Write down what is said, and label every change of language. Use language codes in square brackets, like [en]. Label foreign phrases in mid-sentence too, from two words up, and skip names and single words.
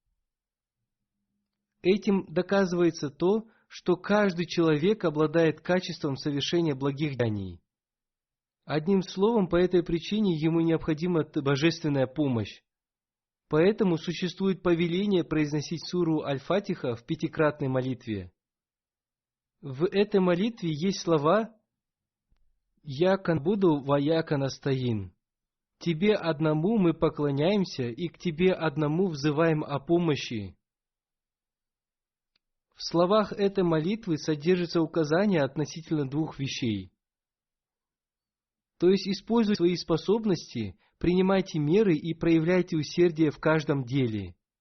[ru] Этим доказывается то, что каждый человек обладает качеством совершения благих деяний. Одним словом, по этой причине ему необходима божественная помощь. Поэтому существует повеление произносить суру Аль-Фатиха в 5-кратной молитве. В этой молитве есть слова [ar] «إياك نعبد وإياك نستعين». [ru] Тебе одному мы поклоняемся и к Тебе одному взываем о помощи. В словах этой молитвы содержится указание относительно 2 вещей. То есть, используйте свои способности, принимайте меры и проявляйте усердие в каждом деле.